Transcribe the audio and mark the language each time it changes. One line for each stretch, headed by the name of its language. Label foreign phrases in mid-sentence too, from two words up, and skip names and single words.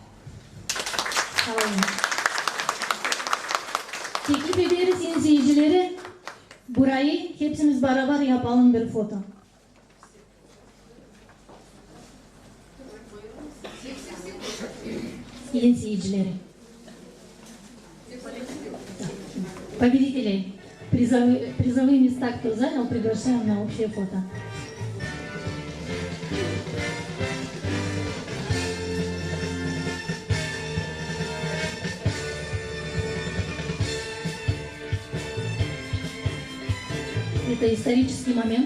Gagauz: Sağ olun. Teklif ederiz sayın seyircileri. Burayı hepsimiz beraber yapalım bir foto. Sayın seyircileri.
Russian: Победителей призовые места, кто занял, приглашаем на общее фото. Это исторический момент.